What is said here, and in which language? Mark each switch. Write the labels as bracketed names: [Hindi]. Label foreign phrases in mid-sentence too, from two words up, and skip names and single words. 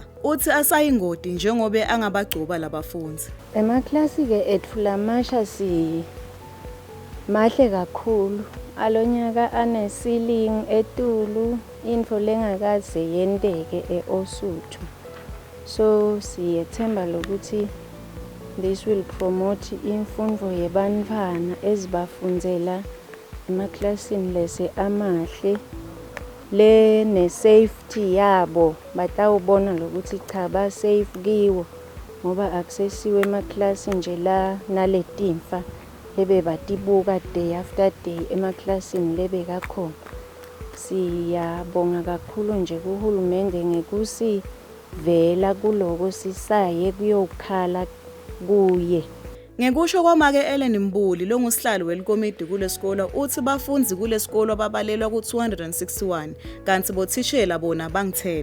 [Swati] Uthi asayingoti njengobe angabagcoba labafundzi. Emaklasi ke ethu lamasha si mahle kakhulu. Alonyaka ane ceiling etulu info lengakaze yenteke eOsuthu. So siyethemba lokuthi [English] this will promote [Swati] imfundo yebantfwana ezibafundzela emaklasini lese amahle le ne safety yabo batawubona lokuthi cha ba safe kiwo ngoba accessiwe emaklasi nje la naletimfa lebe batibuka [English] day after day [Swati] emaklasini lebe kakhona. Siyabonga kakhulu nje kuhulumende ngekusi vela kuloko sisaye kuyokhala kuye. Ngekusho kwamake Ellen Mbuli longusihlalo welikomidi kule sikole uthi bafundzi kule sikole babalelwa ku261 kanti bothishela bona bang10.